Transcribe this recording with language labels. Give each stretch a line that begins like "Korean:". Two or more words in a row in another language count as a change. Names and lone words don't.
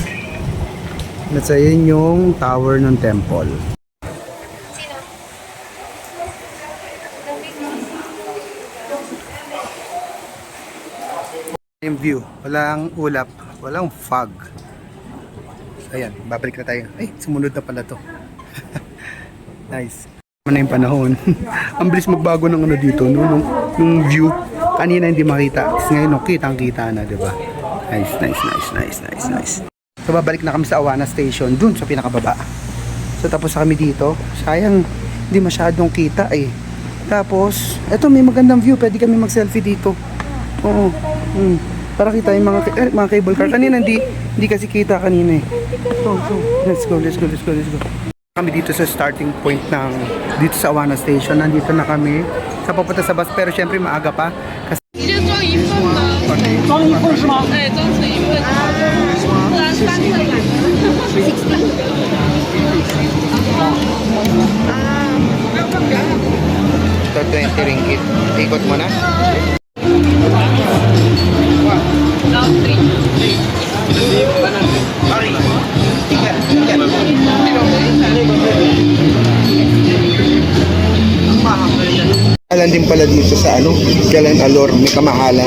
Filipino: Nasa yun yung tower ng temple. Yung view. Walang ulap. Walang fog. Ayan, babalik na tayo. Ay, sumunod na pala to. Nice. Ano na yung panahon. Ang bilis magbago ng ano dito, no? Nung view. Kanina hindi makita. Ngayon, no, kitang-kita na, diba? Nice. So, babalik na kami sa Awana Station, dun sa pinakababa. So, tapos kami dito. Sayang, hindi masyadong kita, eh. Tapos, eto, may magandang view. Pwede kami mag-selfie dito. Oo. Para kita yung mga cable car. Kanina, hindi kasi kita kanina, eh.
English: So, let's go.
Filipino: Kami dito sa
English: starting point
Filipino: ng dito sa Awana Station. Nandito na kami sa papunta sa bus. Pero syempre maaga pa. Kasi
Chinese: 装一份是吗？对，装成一份，不然3份嘛。
Filipino: ito 20 ringgit. Ikot mo na. Kamahalan din pala dito sa Jalan Alor, may kamahalan.